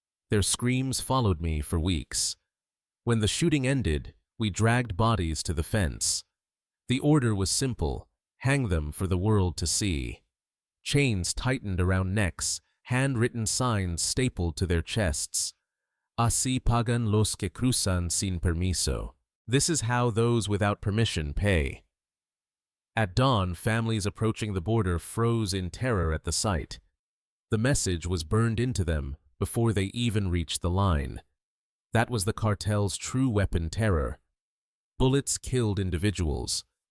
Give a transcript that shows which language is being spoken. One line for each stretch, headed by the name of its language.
English: Their screams followed me for weeks. When the shooting ended, we dragged bodies to the fence. The order was simple: hang them for the world to see. Chains tightened around necks, handwritten signs stapled to their chests.
Spanish: Así pagan los que cruzan sin permiso.
English: This is how those without permission pay. At dawn, families approaching the border froze in terror at the sight. The message was burned into them before they even reached the line. That was the cartel's true weapon: terror. Bullets killed individuals.